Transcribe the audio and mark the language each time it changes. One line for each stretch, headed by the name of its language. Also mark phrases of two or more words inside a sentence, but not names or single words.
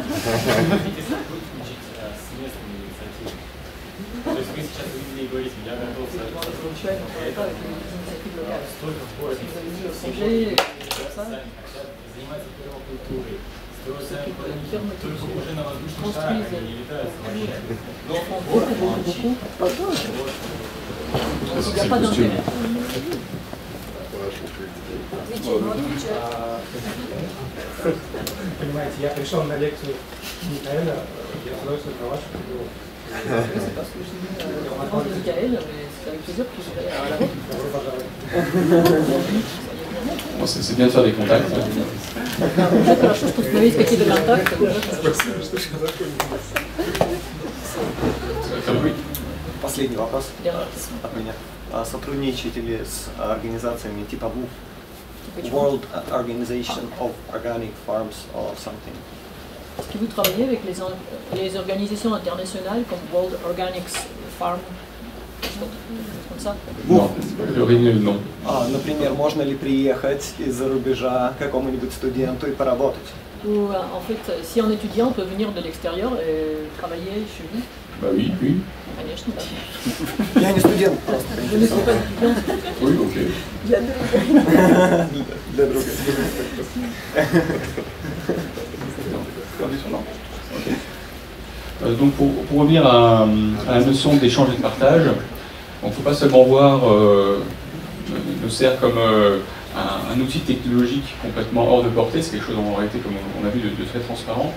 French: Il n'y a pas d'intérêt.
Russian: Понимаете, я пришел на лекцию Михаэля, я с удовольствием про вашу фигуру.
French: C'est parce que je suis venu de Michael, mais c'est avec plaisir que je vais à la vôtre. Bon, c'est bien de faire des contacts.
Russian: Уже хорошо, что установить какие-то контакты. Последний вопрос от меня. Сотрудничаете ли с организациями типа WOOF?
English: World Organization of Organic Farms or something?
French: Est-ce que vous travaillez avec les organisations internationales comme World Organic Farm, comme ça? Non, non.
Russian: Например, можно ли приехать из-за рубежа какому-нибудь студенту и поработать?
French: Ou en fait, si un étudiant peut venir de l'extérieur et travailler chez vous? Bah oui, oui.
Russian: Конечно, да. Я не студент просто.
French: Vous ne serez pas étudiant. Oui, ok.
Russian: Для друга. Для друга.
French: Donc pour revenir à la notion d'échange et de partage, il ne faut pas seulement voir le CERF comme un outil technologique complètement hors de portée, c'est quelque chose en réalité, comme on a vu, de très transparent.